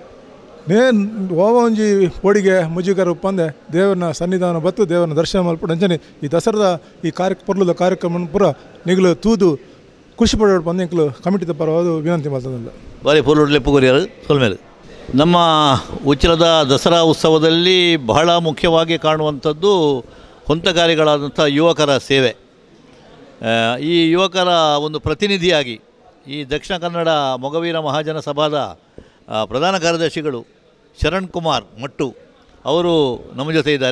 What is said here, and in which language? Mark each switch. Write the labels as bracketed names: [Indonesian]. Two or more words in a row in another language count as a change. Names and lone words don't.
[Tulu] ಓವ ಒಂಜಿ ಪೋಡಿಗೆ ಮುಜುಗರ ಉಪ್ಪಂದೆ ದೇವರನ್ನ ಸನ್ನಿಧಾನ ಬತ್ತು ದೇವರನ್ನ ದರ್ಶನ ಮಲ್ಪಟ್ಟು ಅಂಚನೆ ಈ ದಸರಾದ ಈ ಪೊರ್ಲದ ಕಾರ್ಯಕ್ರಮ ಪೂರ ನಿಗ್ಲು ತೂದು ಖುಷಿ ಪಡೋಡು ಬಂದು ಎಂಕ್ಲು ಕಮಿಟಿದ ಪರವಾದ ವಿನಂತಿ ಮಾಡ್ತದಲ್ಲ ಬಾರಿ ಪೊರ್ಲುಡ್ಲೆ ಪುಗುರಿಯರು ಸೊಲ್ಮೇಲೆ [Kannada] ನಮ್ಮ ಉಚ್ಚಿಲದ ದಸರಾ ಉತ್ಸವದಲ್ಲಿ ಬಹಳ ಮುಖ್ಯವಾಗಿ ಕಾಣುವಂಥದ್ದು ಹೊಂತಗಾರಿಗಳಾದಂಥ ಯುವಕರ ಸೇವೆ. ಈ ಯುವಕರ ಒಂದು ಪ್ರತಿನಿಧಿಯಾಗಿ ಈ ದಕ್ಷಿಣ ಕನ್ನಡ ಮೊಗವೀರ ಮಹಾಜನ ಸಭಾದ ಪ್ರಧಾನ ಕಾರ್ಯದರ್ಶಿಗಳು ಶರಣ್ ಕುಮಾರ್ ಮಟ್ಟು ಅವರು ನಮ್ಮ ಜೊತೆ ಇದ್ದಾರೆ.